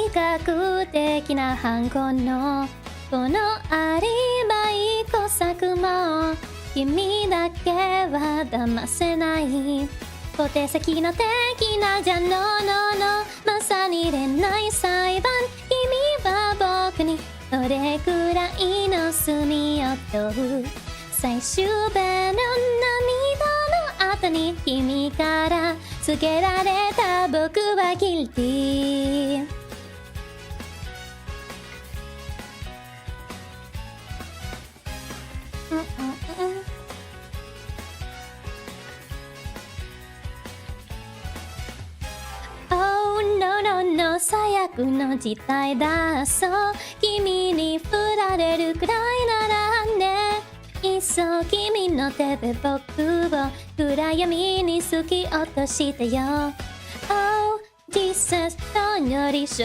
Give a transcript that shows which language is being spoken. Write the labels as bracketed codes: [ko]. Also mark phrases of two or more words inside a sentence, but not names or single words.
[ja] 較的な反抗のこのアリバイ工作も君だけは騙せない小手先の的なじゃのまさに恋愛裁判君は僕にどれくらいの罪を問う最終弁の涙の後に君から告げられた僕はギルティ [en] Oh no no no [ja] 最悪の事態だそう君に振られるくらいならねいっそ君の手で僕を暗闇に突き落としてよ [en] Oh Jesus [ja] どんよりシ